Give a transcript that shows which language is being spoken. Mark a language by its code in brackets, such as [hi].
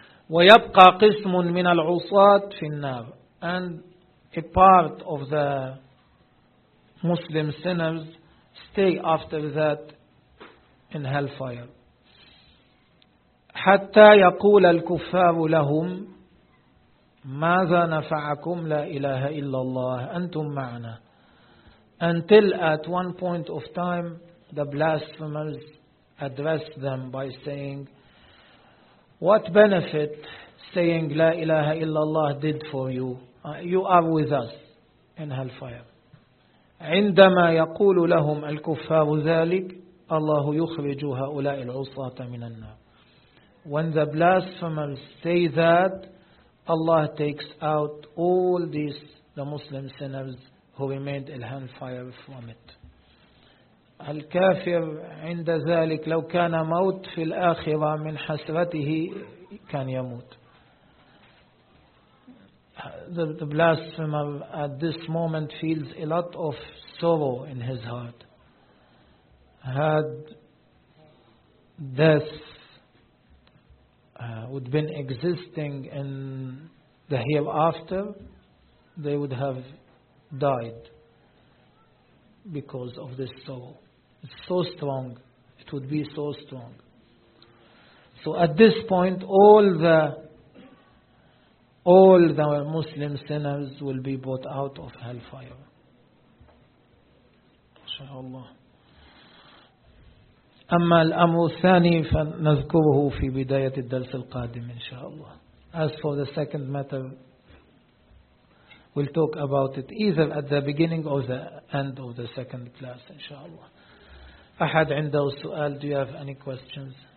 [ar] ويبقى قسم من العصاة في النار. [en] And a part of the Muslim sinners stay after that in hellfire. [ar] حتى يقول الكفار لهم ماذا نفعكم لا إله إلا الله أنتم معنا. [en] Until at one point of time the blasphemers address them by saying, what benefit saying [ar] لا إله إلا الله [en] did for you? You are with us in hellfire. [ar] عندما يقول لهم الكفار ذلك الله يخرج هؤلاء العصاة من النار. [en] When the blasphemers say that, Allah takes out all these, the Muslim sinners who remained in hellfire from it. [ar] الكافر عند ذلك لو كان موت في الآخرة من حسرته كان يموت. [en] The blasphemer at this moment feels a lot of sorrow in his heart. Had death would been existing in the hereafter, they would have died because of this sorrow. It's so strong. It would be so strong. So at this point, all the Muslim sinners will be brought out of hellfire. Inshallah. [ar] أما الأمر الثاني فنذكره في بداية الدرس القادم إن شاء الله. [en] As for the second matter, we'll talk about it either at the beginning or the end of the second class, inshallah. [ar] أحد عنده سؤال؟ [en] Do you have any questions?